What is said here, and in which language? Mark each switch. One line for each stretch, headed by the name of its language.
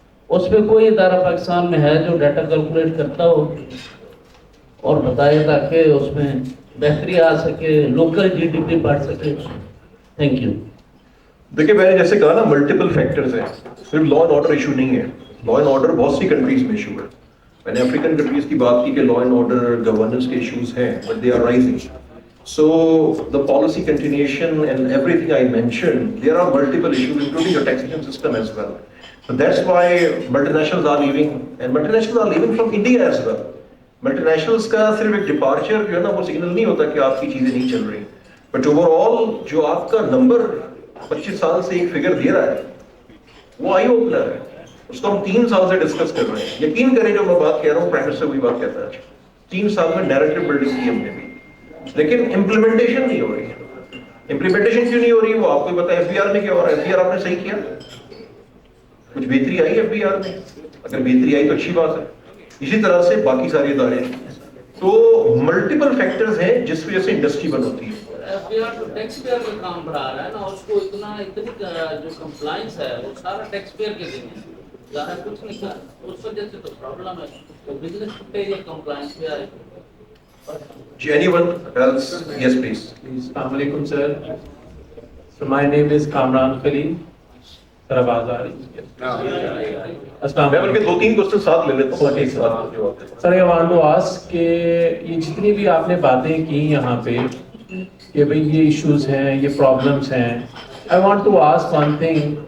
Hindi: उस पर कोई इदारा पाकिस्तान में है जो डाटा कैलकुलेट करता हो और बताए ताकि उसमें बेहतरी आ सके, लोकल GDP बढ़ सके? Thank you. देखिए, मैंने जैसे कहा ना, मल्टीपल फैक्टर्स हैं, सिर्फ लॉ एंड ऑर्डर इशू नहीं है। लॉ एंड ऑर्डर बहुत सी कंट्रीज में इशू है। मैंने अफ्रीकन कंट्रीज की बात की कि लॉ एंड ऑर्डर गवर्नेंस के इश्यूज हैं, but दे are rising.
English: So the policy continuation and everything I mentioned, there are multiple issues, including the taxation system as well. So that's why multinationals are leaving, and multinationals are leaving from India as well.
Hindi: Multinationals का सिर्फ एक departure जो है ना, वो signal नहीं होता कि आपकी चीजें नहीं चल रही, but overall जो आपका नंबर 25 साल से एक फिगर दे रहा है, वो आई ओपनर है। उसको हम 3 साल से डिस्कस कर रहे हैं। यकीन करें, जो मैं बात कह रहा हूँ, प्राइम मिनिस्टर वही बात कहता है। 3 साल में नैरेटिव बिल्डिंग की हमने भी, लेकिन इम्प्लीमेंटेशन नहीं हो रही है। इम्प्लीमेंटेशन क्यों नहीं हो रही है वो आपको पता है। FBR में क्या हो रहा है? FBR आपने सही किया, कुछ बेहतरी आई FBR में? अगर बेहतरी आई तो अच्छी बात है। इसी तरह से बाकी सारे इदारे, तो मल्टीपल फैक्टर्स हैं जिस वजह से इंडस्ट्री बंद होती है। FBR तो टैक्सपेयर का काम बढ़ा रहा है ना, उसको इतनी जो कंप्लायंस है वो सारा टैक्सपेयर के दिन है, ज़्यादा कुछ नहीं कर, उस वजह से तो प्रॉब्लम है। तो बिजनेस छुट्टे ये कंप्लायंस पे आए।
English: Anyone else? Yes, please. Assalamu alaikum, sir. So my name is Kamran Khalil.
Hindi: Sir, आवाज आ रही है? अस्सलाम मैं उनके 2-3 क्वेश्चन साथ ले लेता हूँ। Sir,
English: I want to ask
Hindi: कि ये जितनी भी आपने बातें की यहाँ पे कि भाई ये इश्यूज हैं, ये प्रॉब्लम्स हैं,
English: I want to ask one thing